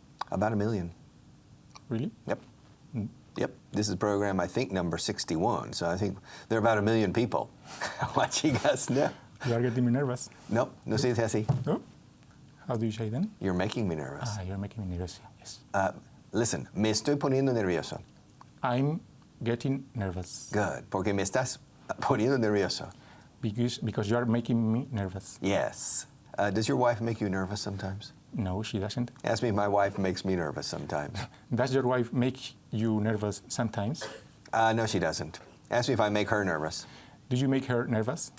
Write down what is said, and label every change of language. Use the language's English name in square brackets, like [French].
[English] About 1 million. Really? Yep. Yep. This is program, I think, number 61. So I think there are about 1 million people watching us now. You are getting me nervous. [Spanish] Nope. No se dice así. [English] No? How do you say then? You're making me nervous. You're making me nervous. Yes. Listen, [Spanish] me estoy poniendo nervioso. [English] I'm getting nervous. Good. [Spanish] Porque me estás poniendo nervioso. [English] Because you are making me nervous. Yes. Does your wife make you nervous sometimes? No, she doesn't. Ask me if my wife makes me nervous sometimes. Does your wife make you nervous sometimes? No, she doesn't. Ask me if I make her nervous. Do you make her nervous?